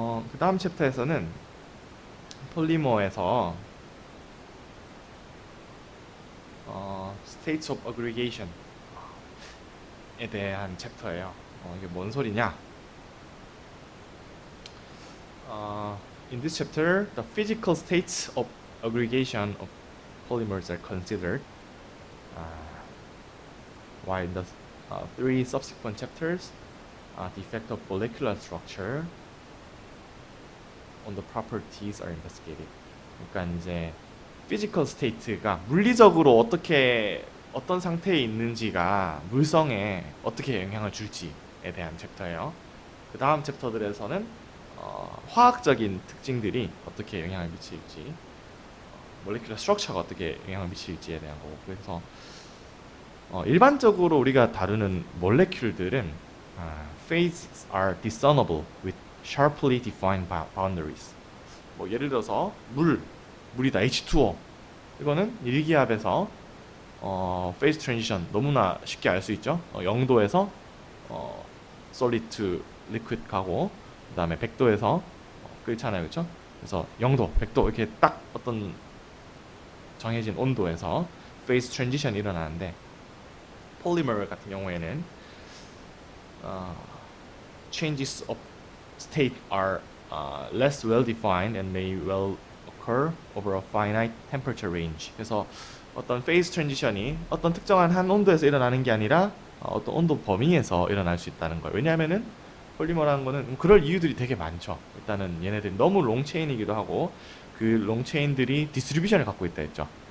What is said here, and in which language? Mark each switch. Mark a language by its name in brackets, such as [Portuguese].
[Korean] 그 다음 챕터에서는 폴리머에서 states of aggregation에 대한 챕터예요. 이게 뭔 소리냐? [English] In this chapter, the physical states of aggregation of polymers are considered, while in the three subsequent chapters, the effect of molecular structure on the properties are investigated. [Korean] 그러니까 이제 physical state가 물리적으로 어떤 상태에 있는지가 물성에 어떻게 영향을 줄지에 대한 챕터예요. 그 다음 챕터들에서는 화학적인 특징들이 어떻게 영향을 미칠지, 몰레큘러 스트럭처가 어떻게 영향을 미칠지에 대한 거고, 그래서 일반적으로 우리가 다루는 몰레큘들은 [English] phases are discernible with sharply defined boundaries. [Korean] 뭐 예를 들어서 물이다 H2O, 이거는 일기압에서 phase transition 너무나 쉽게 알 수 있죠. 0도에서 solid to liquid 가고, 그 다음에 100도에서 끓잖아요, 그렇죠? 그래서 0도, 100도 이렇게 딱 어떤 정해진 온도에서 phase transition이 일어나는데, 폴리머 같은 경우에는 [English] changes of state are less well defined and may well occur over a finite temperature range. [Korean] 그래서 어떤 phase transition이 어떤 특정한 한 온도에서 일어나는 게 아니라 어떤 온도 범위에서 일어날 수 있다는 거예요. 왜냐하면은 폴리머라는 거는 그럴 이유들이 되게 많죠. 일단은 얘네들이 너무 롱체인이기도 하고, 그 롱체인들이 디스트리뷰션을 갖고 있다 했죠.